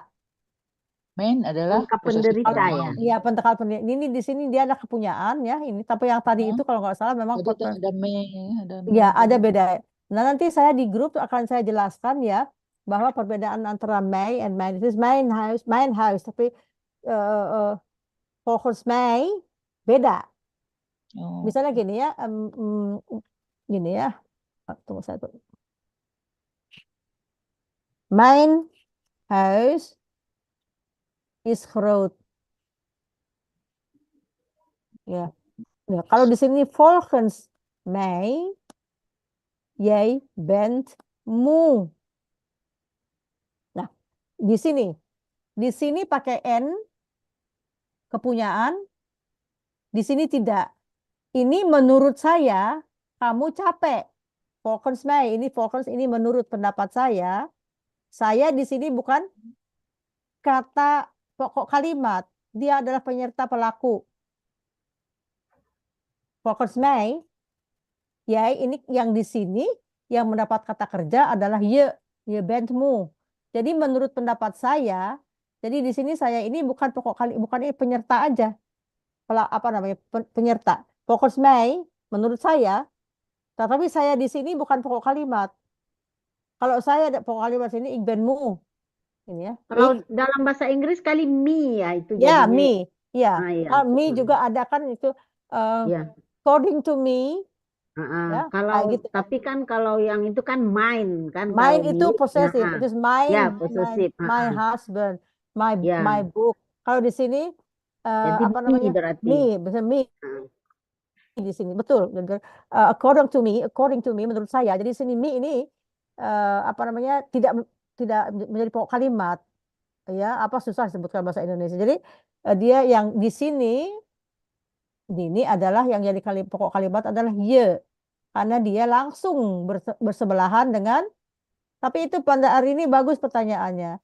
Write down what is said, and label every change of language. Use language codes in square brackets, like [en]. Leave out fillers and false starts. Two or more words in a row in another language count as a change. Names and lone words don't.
[id] Main adalah Lengkap posesif penderita pronoun. Iya, pendekat penderita. Ini di sini dia ada kepunyaan ya. Ini tapi yang tadi itu kalau nggak salah memang Tadi ada May, ada ya May ada juga. beda. Nah, nanti saya di grup akan saya jelaskan ya bahwa perbedaan antara May and Main itu [en] main house [id] tapi [nl] volgens mij [id] beda. Oh. Misalnya gini ya, gini ya. Tunggu saya tuh. [nl] Mijn huis is groot. [id] Ya. Ya, kalau di sini [nl] volgens mij, jij bent moe. [id] Nah, di sini pakai n kepunyaan, di sini tidak. Ini menurut saya kamu capek. [nl] Volgens mij, [id] ini menurut pendapat saya. Saya di sini bukan kata pokok kalimat. Dia adalah penyerta pelaku. [nl] Volgens mij, [id] ya ini yang di sini yang mendapat kata kerja adalah [nl] je bent moe. [id] Jadi menurut pendapat saya, jadi di sini saya ini bukan pokok kalimat, bukan ini penyerta aja. Apa namanya? Penyerta. Volgens mij, menurut saya, tetapi saya di sini bukan pokok kalimat. Kalau saya ada pokok kalimat sini, [nl] ik ben moe. [id] Ini ya. Kalau dalam bahasa Inggris kali me ya itu Ya, jadinya. me. Ya. Ya. Me juga ada kan itu Ya. [en] according to me. [id] Ya, kalau gitu. Tapi kan kalau yang itu kan mine kan. Mine itu possessive. Itu mine. Ya, possessive. [en] My husband, my book. [id] Kalau di sini jadi apa namanya? Berarti. Me, bisa me. Di sini betul. [en] According to me [id] menurut saya. Jadi di sini me ini apa namanya? tidak menjadi pokok kalimat. Ya, apa susah disebutkan bahasa Indonesia. Jadi dia yang di sini ini adalah yang jadi pokok kalimat adalah ye. Karena dia langsung bersebelahan dengan, tapi itu pada hari ini bagus pertanyaannya.